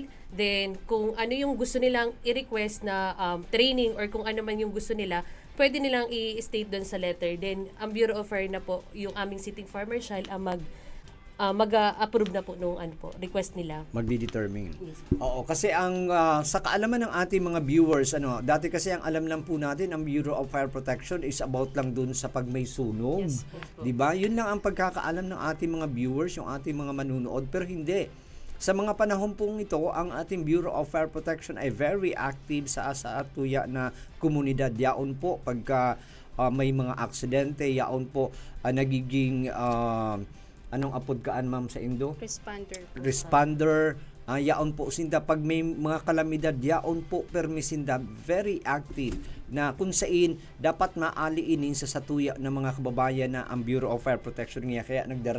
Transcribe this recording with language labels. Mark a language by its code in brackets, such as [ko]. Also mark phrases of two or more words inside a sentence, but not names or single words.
[tl] Then, kung ano yung gusto nilang i-request na training or kung ano man yung gusto nila, pwede nilang i-state doon sa letter. Then, ang Bureau of Fire na po, yung aming City Fire Marshal, ang mag-approve na po nung request nila. Magdi-determine. Yes. Oo, kasi ang sa kaalaman ng ating mga viewers, dati kasi ang alam lang po natin, ang Bureau of Fire Protection [en] is about [tl] lang dun sa pag may sunog. Yes, po. 'Di ba? Yun lang ang pagkakaalam ng ating mga viewers, yung ating mga manunood, pero hindi. Sa mga panahon pong ito, ang ating Bureau of Fire Protection ay [en] very active [tl] sa atuya na komunidad. [bik] Yaon po pagka may mga aksidente, yaon po nagiging anong apod kaan ma'am sa Indo? Responder. Yaon po sinda pag may mga kalamidad, yaon po permisinda [en] very active [bik] na kung saan dapat maaliinin sa satuya ng mga kababayan na ang Bureau of Fire Protection niya kaya